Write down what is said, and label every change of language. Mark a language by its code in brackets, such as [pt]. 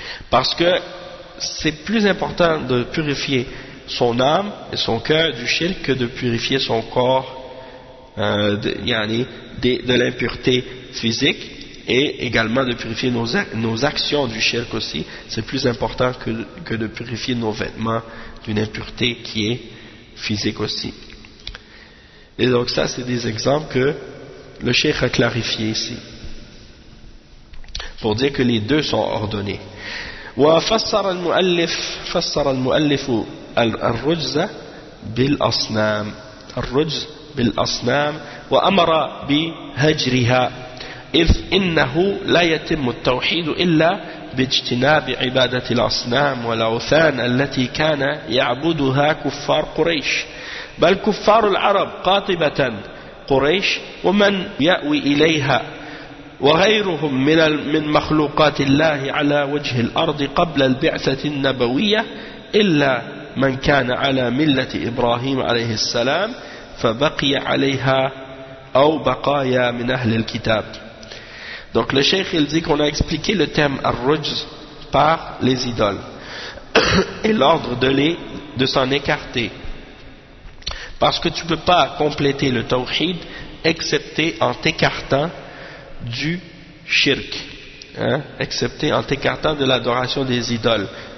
[fr] Parce que c'est plus important de purifier son âme et son cœur du shirk que de purifier son corps de l'impureté physique, et également de purifier nos actions du shirk aussi. C'est plus important que de purifier nos vêtements d'une impureté qui est physique aussi. Et donc ça, c'est des exemples que le cheikh a clarifié ici, pour dire que les deux sont ordonnés. [ar] وفسر المؤلف فسر المؤلف الرجز بالأصنام الرجز بالأصنام وأمر بهجرها إذ إنه لا يتم التوحيد إلا باجتناب عبادة الأصنام والأوثان التي كان يعبدها كفار قريش بل كفار العرب قاطبة قريش ومن يأوي إليها وغيرهم من مخلوقات الله على وجه الأرض قبل البعثة النبوية إلا من كان على ملة إبراهيم عليه السلام فبقي عليها أو بقايا من أهل الكتاب. [fr] Donc le cheikh il dit qu'on a expliqué le terme al-rujz par les idoles et l'ordre de s'en écarter, parce que tu peux pas compléter le tawhid excepté en t'écartant du shirk, excepté en t'écartant de l'adoration des idoles.